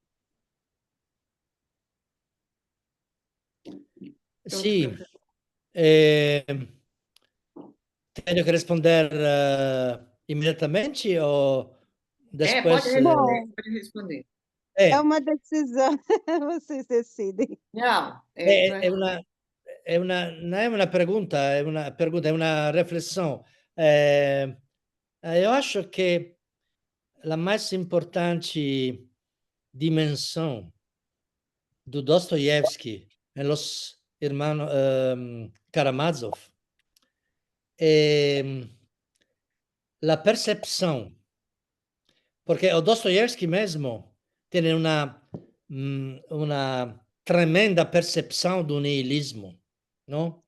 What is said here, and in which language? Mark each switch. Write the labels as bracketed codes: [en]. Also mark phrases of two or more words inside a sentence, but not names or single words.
[pt] Sì, tenho que responder imediatamente ou depois? Pode responder. É uma decisão, vocês decidem. Não, [it] non è una pergunta, è una riflessione. [pt] Eu acho que a mais importante dimensão do Dostoiévski e los hermanos Karamazov é a percepção, porque o Dostoiévski mesmo tem uma tremenda percepção do niilismo, não?